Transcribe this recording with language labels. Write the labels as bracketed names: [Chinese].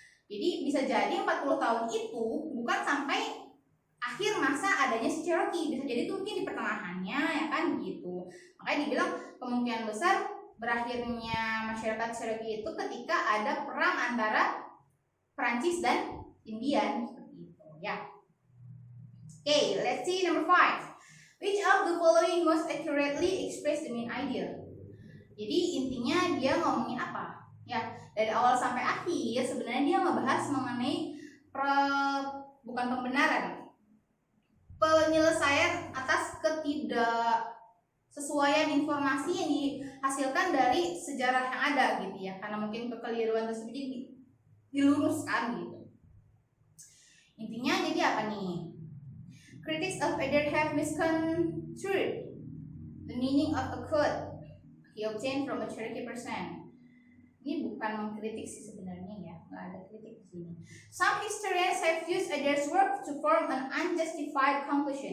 [Indonesian] Jadi bisa jadi 40 tahun itu bukan sampai akhir masa adanya si Cherokee, bisa jadi itu mungkin di pertengahannya ya kan gitu. Makanya dibilang kemungkinan besar berakhirnya masyarakat Cherokee itu ketika ada perang antara Perancis dan Indian seperti itu ya. [English] Okay, let's see number 5. Which of the following most accurately express the main idea? [Indonesian] Jadi intinya dia ngomongin apa? Ya, dari awal sampai akhir sebenarnya dia ngebahas mengenai bukan pembenaran, penyelesaian atas ketidaksesuaian informasi yang dihasilkan dari sejarah yang ada gitu ya. Karena mungkin kekeliruan tersebut diluruskan gitu. Intinya jadi apa nih? [English] Critics of Adair have misconstrued the meaning of a quote he obtained from a Cherokee person. [Indonesian] Ini bukan mengkritik sih sebenarnya ya, nggak ada kritik di sini. [English] Some historians have used Adair's work to form an unjustified conclusion.